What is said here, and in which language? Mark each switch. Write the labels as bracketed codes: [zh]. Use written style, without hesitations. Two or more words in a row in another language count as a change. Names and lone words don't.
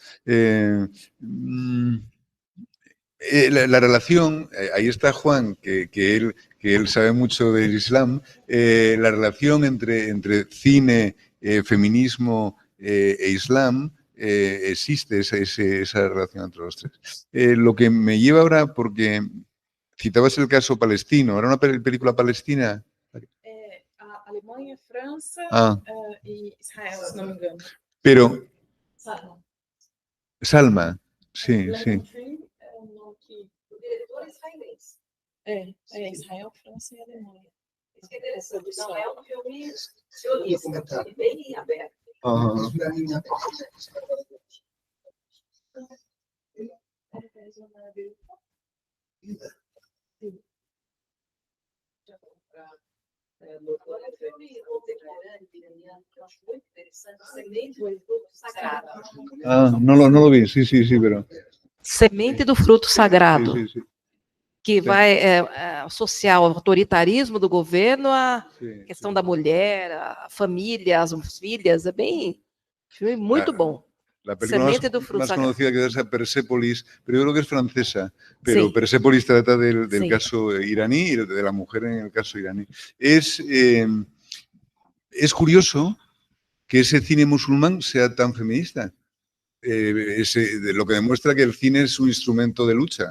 [es] La relación, ahí está Juan, que él sabe mucho del Islam, la relación entre cine, feminismo e Islam, existe esa relación entre los tres. Lo que me lleva ahora, porque citabas el caso palestino, ¿era una película palestina? [pt] Alemanha, França e Israel, se não me engano. [es] Pero Salma, sí. [pt] O diretor é israelense. Israel, França e Alemanha. Isso que é interessante. Não é um filme sionista, bem aberto. Doutora, filme contemporâneo, que eu acho muito interessante, Semente do Fruto Sagrado. [es] No lo vi, sí, pero... [pt] Semente do Fruto Sagrado, [es] Sí. [pt] que vai associar o autoritarismo do governo à questão da mulher, a família, as filhas, é bem filme muito bom. [es] La película [pt] Semente do Fruto [es] más [pt] Sagrado. [es] conocida que es Persépolis, pero yo creo que es francesa, pero Sí. Persépolis trata del Sí. caso iraní y de la mujer en el caso iraní. Es curioso que ese cine musulmán sea tan feminista, lo que demuestra que el cine es un instrumento de lucha.